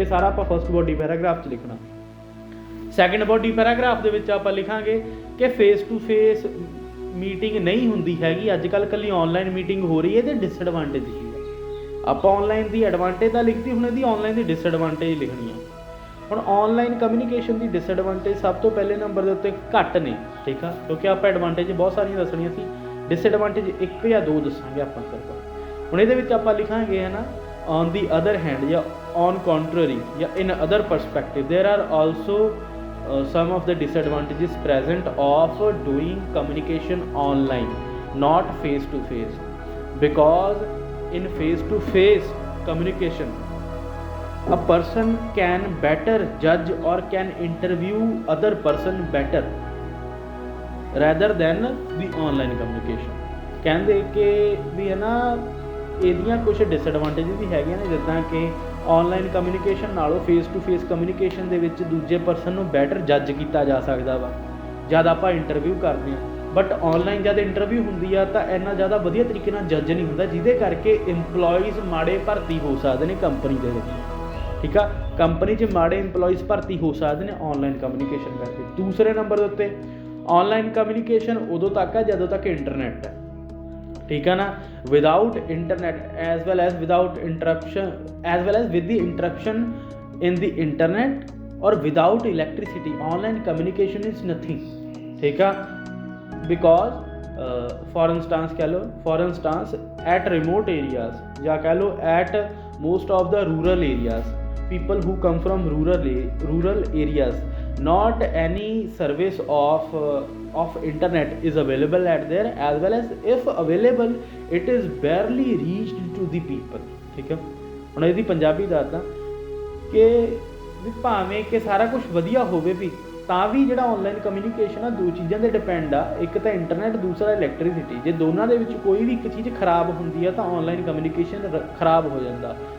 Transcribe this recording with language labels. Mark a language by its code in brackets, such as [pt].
[pa] ਇਹ ਸਾਰਾ ਆਪਾਂ ਫਸਟ ਬੋਡੀ ਪੈਰਾਗ੍ਰਾਫ 'ਚ ਲਿਖਣਾ। ਸੈਕਿੰਡ ਬੋਡੀ ਪੈਰਾਗ੍ਰਾਫ ਦੇ ਵਿੱਚ ਆਪਾਂ ਲਿਖਾਂਗੇ ਕਿ ਫੇਸ ਟੂ ਫੇਸ ਮੀਟਿੰਗ ਨਹੀਂ ਹੁੰਦੀ ਹੈਗੀ, ਅੱਜ ਕੱਲ੍ਹ ਇਕੱਲੀ ਔਨਲਾਈਨ ਮੀਟਿੰਗ ਹੋ ਰਹੀ ਹੈ ਅਤੇ ਡਿਸਐਡਵਾਂਟੇਜ ਕੀ ਹੈ। ਆਪਾਂ ਔਨਲਾਈਨ ਦੀ ਐਡਵਾਂਟੇਜ ਤਾਂ ਲਿਖਤੀ, ਹੁਣ ਇਹਦੀ ਔਨਲਾਈਨ ਦੀ ਡਿਸਐਡਵਾਂਟੇਜ ਲਿਖਣੀ ਆ। ਹੁਣ ਔਨਲਾਈਨ ਕਮਿਊਨੀਕੇਸ਼ਨ ਦੀ ਡਿਸਐਡਵਾਂਟੇਜ ਸਭ ਤੋਂ ਪਹਿਲੇ ਨੰਬਰ ਦੇ ਉੱਤੇ ਘੱਟ ਨੇ, ਠੀਕ ਆ, ਕਿਉਂਕਿ ਆਪਾਂ ਐਡਵਾਂਟੇਜ ਬਹੁਤ ਸਾਰੀਆਂ ਦੱਸਣੀਆਂ ਸੀ, ਡਿਸਐਡਵਾਂਟੇਜ 1 ਜਾਂ 2 ਦੱਸਾਂਗੇ ਆਪਾਂ ਸਿਰਫ। ਹੁਣ ਇਹਦੇ ਵਿੱਚ ਆਪਾਂ ਲਿਖਾਂਗੇ ਹੈ ਨਾ, [en] On the other hand ਜਾਂ on contrary ਜਾਂ in other perspective there are also some of the disadvantages present of doing communication online, not face to face, because in face to face communication a person can better judge or can interview other person better rather than the online communication। [pa] ਕਹਿੰਦੇ ਕਿ ਵੀ ਹੈ ਨਾ ਇਹਦੀਆਂ ਕੁਛ disadvantages ਵੀ ਹੈਗੀਆਂ ਨੇ, ਜਿੱਦਾਂ ਕਿ ਔਨਲਾਈਨ ਕਮਿਊਨੀਕੇਸ਼ਨ ਨਾਲੋਂ ਫੇਸ ਟੂ ਫੇਸ ਕਮਿਊਨੀਕੇਸ਼ਨ ਦੇ ਵਿੱਚ ਦੂਜੇ ਪਰਸਨ ਨੂੰ ਬੈਟਰ ਜੱਜ ਕੀਤਾ ਜਾ ਸਕਦਾ ਵਾ ਜਦ ਆਪਾਂ ਇੰਟਰਵਿਊ ਕਰਦੇ ਹਾਂ। ਬਟ ਔਨਲਾਈਨ ਜਦ ਇੰਟਰਵਿਊ ਹੁੰਦੀ ਆ ਤਾਂ ਇੰਨਾ ਜ਼ਿਆਦਾ ਵਧੀਆ ਤਰੀਕੇ ਨਾਲ ਜੱਜ ਨਹੀਂ ਹੁੰਦਾ, ਜਿਹਦੇ ਕਰਕੇ ਇੰਪਲੋਈਜ਼ ਮਾੜੇ ਭਰਤੀ ਹੋ ਸਕਦੇ ਨੇ ਕੰਪਨੀ ਦੇ ਵਿੱਚ, ਠੀਕ ਆ। ਕੰਪਨੀ 'ਚ ਮਾੜੇ ਇੰਪਲੋਈਜ਼ ਭਰਤੀ ਹੋ ਸਕਦੇ ਨੇ ਔਨਲਾਈਨ ਕਮਿਊਨੀਕੇਸ਼ਨ ਕਰਕੇ। ਦੂਸਰੇ ਨੰਬਰ ਦੇ ਉੱਤੇ ਔਨਲਾਈਨ ਕਮਿਊਨੀਕੇਸ਼ਨ ਉਦੋਂ ਤੱਕ ਹੈ ਜਦੋਂ ਤੱਕ ਇੰਟਰਨੈਟ ਹੈ, ਠੀਕ ਹੈ ਨਾ। [en] without internet as well as without interruption as well as with the interruption in the internet or without electricity online communication is nothing, [pa] ਠੀਕ ਆ। [en] because for instance [hi] कह लो, [en] for instance at remote areas [hi] या कह लो [en] at most of the rural areas, people who come from rural areas, not any service of internet is available at there, as well as if available it is barely reached to the people, [hi] ठीक है। [pa] ਹੁਣ ਇਹਦੀ ਪੰਜਾਬੀ ਦੱਸਦਾ ਕਿ ਵੀ ਭਾਵੇਂ ਕਿ ਸਾਰਾ ਕੁਝ ਵਧੀਆ ਹੋਵੇ ਵੀ ਤਾਂ ਵੀ ਜਿਹੜਾ ਔਨਲਾਈਨ ਕਮਿਊਨੀਕੇਸ਼ਨ ਆ 2 ਚੀਜ਼ਾਂ 'ਤੇ ਡਿਪੈਂਡ ਆ, ਇੱਕ ਤਾਂ ਇੰਟਰਨੈਟ, ਦੂਸਰਾ ਇਲੈਕਟ੍ਰੀਸਿਟੀ। ਜੇ ਦੋਨਾਂ ਦੇ ਵਿੱਚ ਕੋਈ ਵੀ ਇੱਕ ਚੀਜ਼ ਖਰਾਬ ਹੁੰਦੀ ਆ ਤਾਂ ਔਨਲਾਈਨ ਕਮਿਊਨੀਕੇਸ਼ਨ ਖਰਾਬ ਹੋ ਜਾਂਦਾ।